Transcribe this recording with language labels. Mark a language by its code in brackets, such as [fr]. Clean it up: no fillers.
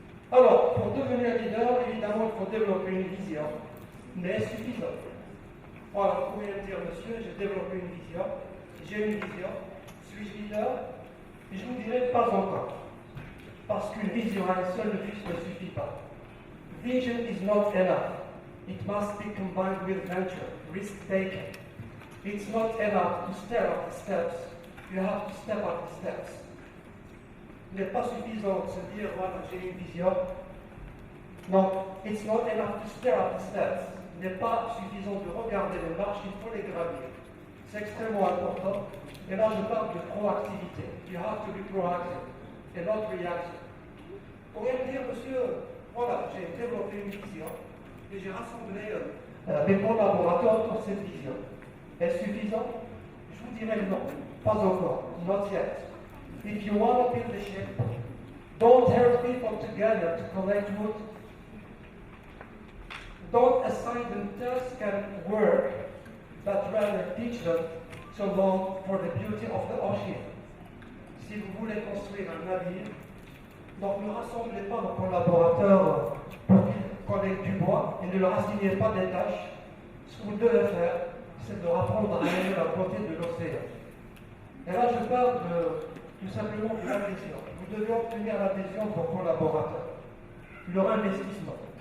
[fr] Alors, pour devenir leader, évidemment, il faut développer une vision, mais suffisante. Voilà, vous pouvez me dire, monsieur, j'ai développé une vision, j'ai une vision, suis-je leader? Et je vous dirai pas encore. Parce qu'une vision à elle seule ne suffit pas. [en] Vision is not enough. It must be combined with venture, risk-taking. It's not enough to stare at the steps. You have to step up the steps. [fr] Il n'est pas suffisant de se dire, voilà, j'ai une vision. Non, [en] it's not enough to stare at the steps. [fr] Il n'est pas suffisant de regarder les marches, il faut les gravir. C'est extrêmement important. Et là, je parle de proactivité. [en] You have to be proactive and not reactive. [fr] Vous pourriez me dire, monsieur, voilà, j'ai développé une vision et j'ai rassemblé mes collaborateurs pour cette vision. Est-ce suffisant? Je vous dirais non, pas encore, [en] not yet. If you want to build a ship, don't herd people together to collect wood. Don't assign them tasks and work, but rather teach them to long for the beauty of the ocean. [fr] Si vous voulez construire un navire, donc ne rassemblez pas vos collaborateurs pour qu'ils collectent du bois et ne leur assignez pas des tâches. Ce que vous devez faire, c'est de leur apprendre à aimer la beauté de l'océan. Et là, je parle tout simplement de l'adhésion. Vous devez obtenir l'adhésion de vos collaborateurs, leur investissement.